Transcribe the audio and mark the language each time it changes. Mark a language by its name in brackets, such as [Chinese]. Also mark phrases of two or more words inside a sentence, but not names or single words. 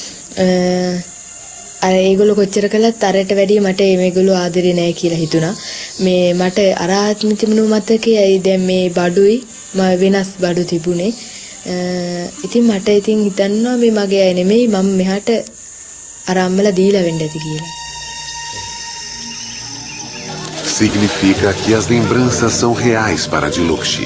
[Sinhala] අර ඒගොල්ලෝ කොච්චර කළත් අරට වැඩිය මට මේගොල්ලෝ ආදරේ නැහැ කියලා හිතුණා. මේ මට අර ආත්ම තිබුණු මතකයයි දැන් මේ බඩුයි වෙනස් බඩු තිබුණේ. ඉතින් මට ඉතින් හිතන්නවා මේ මගේ අය නෙමෙයි මම මෙහාට අර අම්මලා දීලා වෙන්න ඇති කියලා. [Portuguese] Significa que as lembranças são reais para Dilukshi.